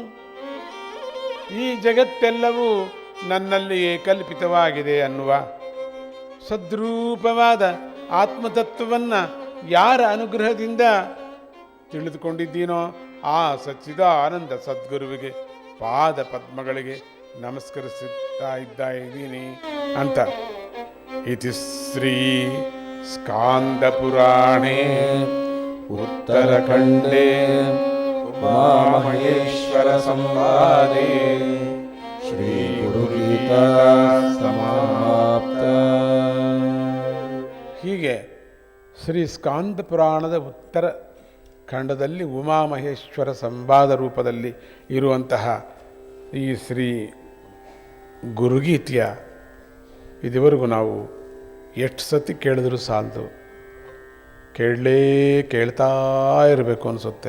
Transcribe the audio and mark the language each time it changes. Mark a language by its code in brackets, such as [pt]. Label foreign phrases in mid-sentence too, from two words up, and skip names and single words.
[kn] ಈ ಜಗತ್ತೆಲ್ಲವೂ ನನ್ನಲ್ಲಿಯೇ ಕಲ್ಪಿತವಾಗಿದೆ ಅನ್ನುವ ಸದ್ರೂಪವಾದ ಆತ್ಮತತ್ವವನ್ನು ಯಾರ ಅನುಗ್ರಹದಿಂದ ತಿಳಿದುಕೊಂಡಿದ್ದೀನೋ ಆ ಸಚ್ಚಿದಾನಂದ ಸದ್ಗುರುವಿಗೆ ಪಾದ ಪದ್ಮಗಳಿಗೆ ನಮಸ್ಕರಿಸುತ್ತಾ ಇದ್ದೀನಿ ಅಂತ. [sa] ಇತಿ ಶ್ರೀ ಸ್ಕಾಂದ ಪುರಾಣೇ ಉತ್ತರಖಂಡೇ उमामहेश्वर संवादे श्री गुरुगीता समाप्ತ. [kn] ಹೀಗೆ ಶ್ರೀ ಸ್ಕಾಂದ ಪುರಾಣದ ಉತ್ತರ ಖಂಡದಲ್ಲಿ ಉಮಾಮಹೇಶ್ವರ ಸಂವಾದ ರೂಪದಲ್ಲಿ ಇರುವಂತಹ ಈ ಶ್ರೀ ಗುರುಗೀತೆಯ ಇದುವರೆಗೂ ನಾವು ಎಷ್ಟು ಸತಿ ಕೇಳಿದ್ರೂ ಸಾಲದು, ಕೇಳ್ತಾ ಇರಬೇಕು ಅನಿಸುತ್ತೆ.